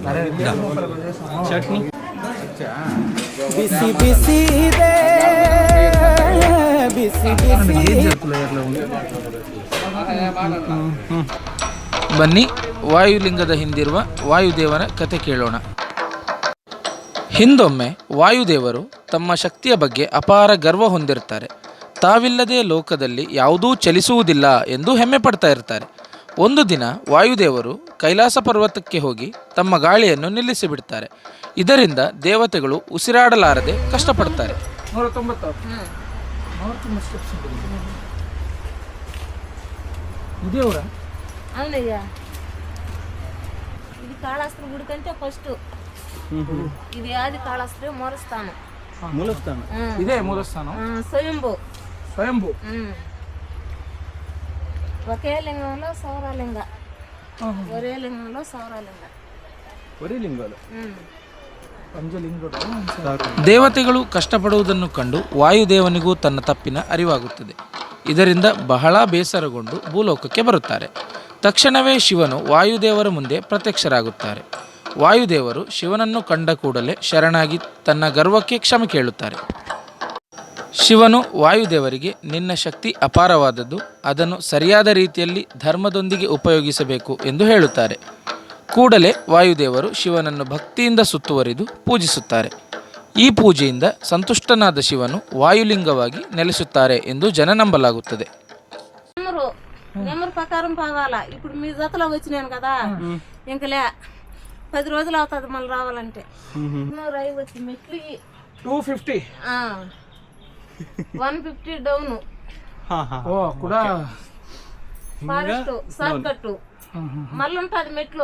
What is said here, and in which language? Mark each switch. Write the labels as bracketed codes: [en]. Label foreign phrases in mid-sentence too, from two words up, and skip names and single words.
[kn] ಚಟ್ನಿ ಬಿಸಿ ಬಿಸಿ ಬನ್ನಿ ವಾಯುಲಿಂಗದ ಹಿಂದಿರುವ ವಾಯುದೇವನ ಕತೆ ಕೇಳೋಣ. ಹಿಂದೊಮ್ಮೆ ವಾಯುದೇವರು ತಮ್ಮ ಶಕ್ತಿಯ ಬಗ್ಗೆ ಅಪಾರ ಗರ್ವ ಹೊಂದಿರುತ್ತಾರೆ. ತಾವಿಲ್ಲದೆ ಲೋಕದಲ್ಲಿ ಯಾವುದೂ ಚಲಿಸುವುದಿಲ್ಲ ಎಂದು ಹೆಮ್ಮೆ ಪಡ್ತಾ ಇರ್ತಾರೆ. ಒಂದು ದಿನ ವಾಯುದೇವರು ಕೈಲಾಸ ಪರ್ವತಕ್ಕೆ ಹೋಗಿ ತಮ್ಮ ಗಾಳಿಯನ್ನು ನಿಲ್ಲಿಸಿಬಿಡ್ತಾರೆ. ಇದರಿಂದ ದೇವತೆಗಳು ಉಸಿರಾಡಲಾರದೆ ಕಷ್ಟಪಡ್ತಾರೆ. [te] 190 ఇదేవరా? అవునయ్యా, ఇది కాళాస్త్రి గుడి కంటే ఫస్ట్. ఇది ఆది కాళాస్త్రి మూలస్థానం. ఇదే మూలస్థానం. స్వయంభూ. ఒకే లింగంలో సౌరలింగ, ఒరే లింగంలో సౌరలింగ. [kn] ದೇವತೆಗಳು ಕಷ್ಟಪಡುವುದನ್ನು ಕಂಡು ವಾಯುದೇವನಿಗೂ ತನ್ನ ತಪ್ಪಿನ ಅರಿವಾಗುತ್ತದೆ. ಇದರಿಂದ ಬಹಳ ಬೇಸರಗೊಂಡು ಭೂಲೋಕಕ್ಕೆ ಬರುತ್ತಾರೆ. ತಕ್ಷಣವೇ ಶಿವನು ವಾಯುದೇವರ ಮುಂದೆ ಪ್ರತ್ಯಕ್ಷರಾಗುತ್ತಾರೆ. ವಾಯುದೇವರು ಶಿವನನ್ನು ಕಂಡ ಕೂಡಲೇ ಶರಣಾಗಿ ತನ್ನ ಗರ್ವಕ್ಕೆ ಕ್ಷಮೆ ಕೇಳುತ್ತಾರೆ. ಶಿವನು ವಾಯುದೇವರಿಗೆ, ನಿನ್ನ ಶಕ್ತಿ ಅಪಾರವಾದದ್ದು, ಅದನ್ನು ಸರಿಯಾದ ರೀತಿಯಲ್ಲಿ ಧರ್ಮದೊಂದಿಗೆ ಉಪಯೋಗಿಸಬೇಕು ಎಂದು ಹೇಳುತ್ತಾರೆ. ಕೂಡಲೇ ವಾಯುದೇವರು ಶಿವನನ್ನು ಭಕ್ತಿಯಿಂದ ಸುತ್ತುವರಿದು ಪೂಜಿಸುತ್ತಾರೆ. ಈ ಪೂಜೆಯಿಂದ ಸಂತುಷ್ಟನಾದ ಶಿವನು వాయులింగವಾಗಿ ನೆಲೆಸುತ್ತಾರೆ ಎಂದು ಜನ ನಂಬಲಾಗುತ್ತದೆ. [te] నెంబర్ ప్రకారం పోవాలా. ఇప్పుడు మీ జతలో వచ్చినాను కదా, ఇంకలే 10 రోజులు అవుతుంది మళ్ళీ రావాలంటే. వచ్చి మెట్లు 250 150 డౌన్. ఫారెస్ట్ షార్ట్ కట్ మళ్ళీ ఉంటుంది మెట్లు.